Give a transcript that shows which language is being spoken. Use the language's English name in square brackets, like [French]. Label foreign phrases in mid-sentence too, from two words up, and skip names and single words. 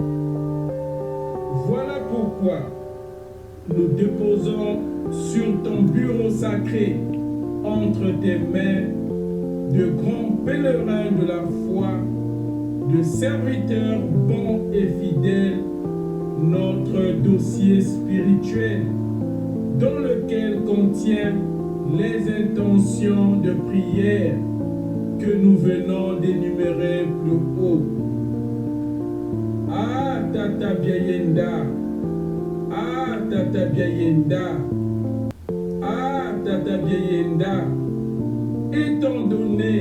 [French] Voilà pourquoi nous déposons sur ton bureau sacré, entre tes mains, de grands pèlerins de la foi, de serviteurs bons et fidèles, notre dossier spirituel, dans lequel contient les intentions de prière que nous venons d'énumérer plus haut. Ah, Tata Biayenda, ah, Tata Biayenda, ah, Tata Biayenda, étant donné